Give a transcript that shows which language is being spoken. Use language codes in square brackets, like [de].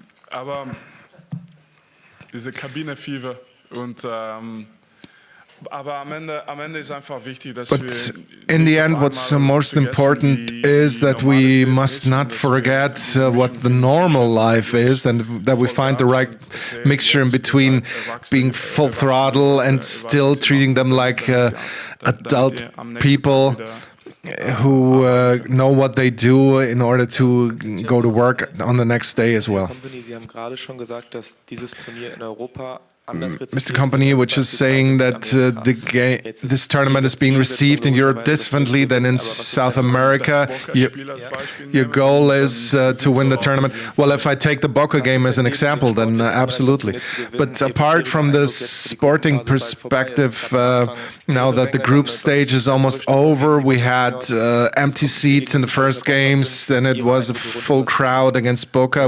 [de] Aber diese Kabine-Fever und aber am Ende ist einfach wichtig, dass wir. [en] But in the end, what's most important is that we must not forget what the normal life is, and that we find the right mixture in between being full throttle and still treating them like adult people who know what they do in order to go to work on the next day as well. [de] Sie haben gerade schon gesagt, dass dieses Turnier in Europa [en] Mr. Kompany, which is saying that this tournament is being received in Europe differently than in South America. Your goal is to win the tournament. Well, if I take the Boca game as an example, then absolutely. But apart from this sporting perspective, now that the group stage is almost over, we had empty seats in the first games, then it was a full crowd against Boca.